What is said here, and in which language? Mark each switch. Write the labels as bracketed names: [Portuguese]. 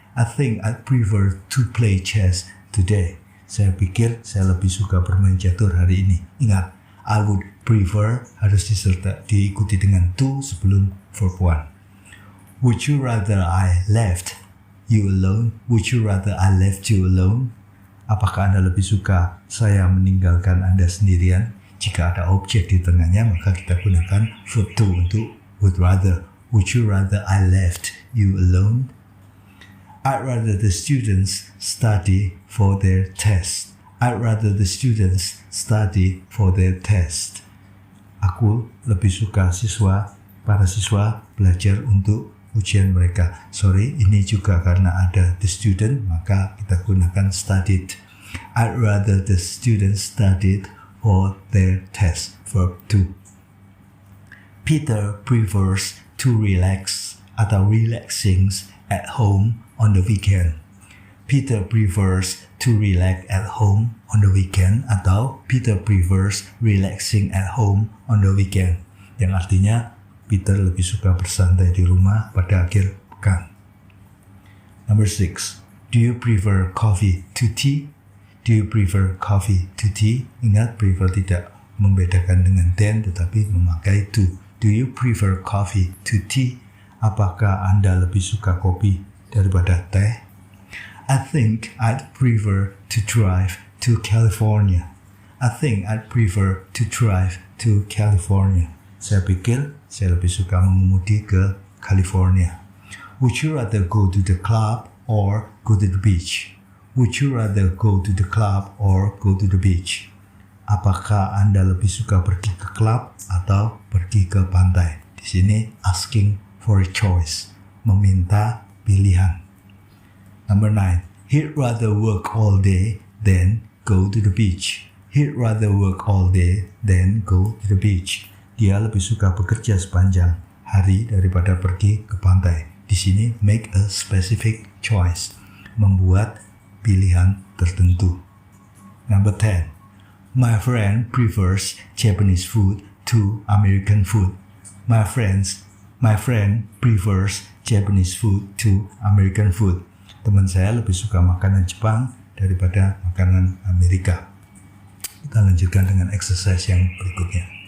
[English] I think I'd prefer to play chess today. [Indonesian] Saya pikir saya lebih suka bermain catur hari ini. Ingat, I would prefer harus diikuti dengan to sebelum verb 1. [English] Would you rather I left you alone? Would you rather I left you alone? [Indonesian] Apakah Anda lebih suka saya meninggalkan Anda sendirian? Jika ada objek di tengahnya, maka kita gunakan verb to untuk would rather. [English] Would you rather I left you alone? I'd rather the students study for their test. I'd rather the students study for their test. [Indonesian] Aku lebih suka para siswa belajar untuk ujian mereka. Sorry, ini juga karena ada the student, maka kita gunakan studied. [English] I'd rather the students studied for their test. Verb 2. Peter prefers to relax atau relaxing at home on the weekend. Peter prefers to relax at home on the weekend atau Peter prefers relaxing at home on the weekend. [Indonesian] Yang artinya Peter lebih suka bersantai di rumah pada akhir pekan. [English] Number 6. Do you prefer coffee to tea? Do you prefer coffee to tea? [Indonesian] Ingat, prefer tidak membedakan dengan than tetapi memakai to. [English] Do you prefer coffee to tea? [Indonesian] Apakah Anda lebih suka kopi daripada teh? [English] I think I'd prefer to drive to California. I think I'd prefer to drive to California. [Indonesian] Saya pikir saya lebih suka mengemudi ke California. [English] Would you rather go to the club or go to the beach? Would you rather go to the club or go to the beach? [Indonesian] Apakah Anda lebih suka pergi ke klub atau pergi ke pantai? Di sini [English] asking for a choice, [Indonesian] meminta pilihan. [English] Number 9. He'd rather work all day than go to the beach. He'd rather work all day than go to the beach. [Indonesian] Dia lebih suka bekerja sepanjang hari daripada pergi ke pantai. Di sini [English] make a specific choice, [Indonesian] membuat pilihan tertentu. [English] Number 10. My friend prefers Japanese food to American food. My friend prefers Japanese food to American food. [Indonesian] Teman saya lebih suka makanan Jepang daripada makanan Amerika. Kita lanjutkan dengan exercise yang berikutnya.